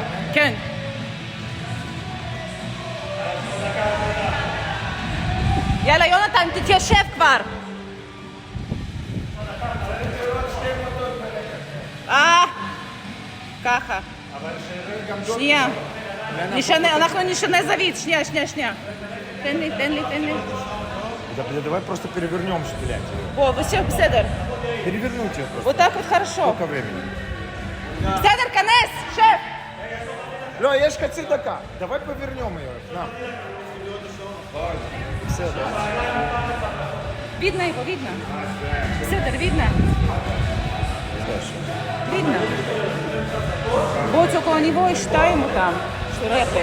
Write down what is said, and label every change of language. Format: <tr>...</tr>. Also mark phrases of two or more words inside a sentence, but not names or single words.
<he>כן. יאללה, יונתן, תתיישב כבר. ככה. שנייה. אנחנו נשנה זווית. שנייה. תן לי.</he> <ru>Давай просто перевернем, блядь. О, все בסדר. Перевернуть ее просто. Вот так вот хорошо. Сколько времени?</ru> <he>בסדר, כנס, שב. לא, יש חצי דקה.</he> <ru>давай повернем ее. На.</ru> <he>בסדר.</he> <ru>Видно его, видно. בסדר, видно. Видно. Вот около него и считаем там, что рэпы.</ru>